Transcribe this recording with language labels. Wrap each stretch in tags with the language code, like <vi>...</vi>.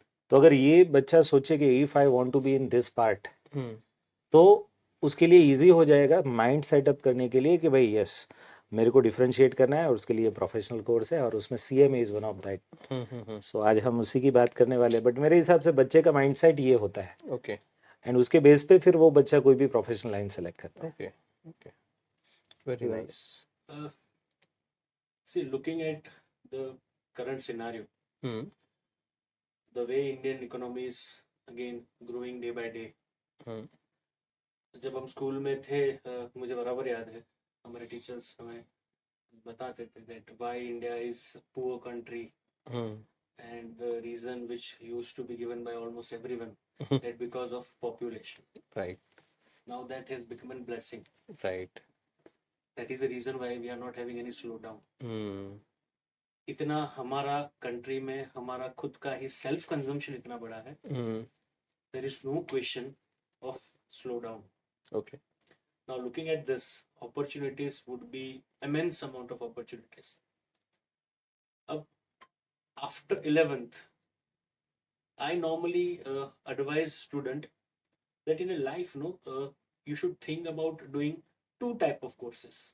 <hi>तो अगर ये बच्चा सोचे कि</hi> <en>if I want to be in this part,</en> <hi>तो उसके लिए इजी हो जाएगा माइंड सेटअप करने के लिए कि भाई यस मेरे को डिफरेंशिएट करना है और उसके लिए प्रोफेशनल कोर्स है और उसमें CMA</hi> <en>Is one of that.</en> <hi>सो आज हम उसी की बात करने वाले हैं, बट मेरे हिसाब से बच्चे का माइंड सेट ये होता है</hi> <en>okay</en> <hi>एंड उसके बेस पे फिर वो बच्चा कोई भी प्रोफेशनल लाइन सेलेक्ट करता है।</hi> <en>Okay okay very nice See, looking at the current scenario, the way Indian economy is again growing day by day.</en> <hi>जब हम स्कूल में थे मुझे बराबर याद है हमारे टीचर्स हमें बताते थे</hi> <en>that why India is a poor country, and the reason which used to be given by almost everyone that because of population. Right. Now that has become a blessing. Right. That is the reason why we are not having any slowdown.</en> <hi>इतना हमारा country में हमारा खुद का ही self consumption इतना बड़ा है,</hi> <en>there is no question of slowdown. Okay. Now looking at this, opportunities would be immense amount of opportunities. After 11th, I normally advise student that in a life, you should think about doing 2 type of courses.</en>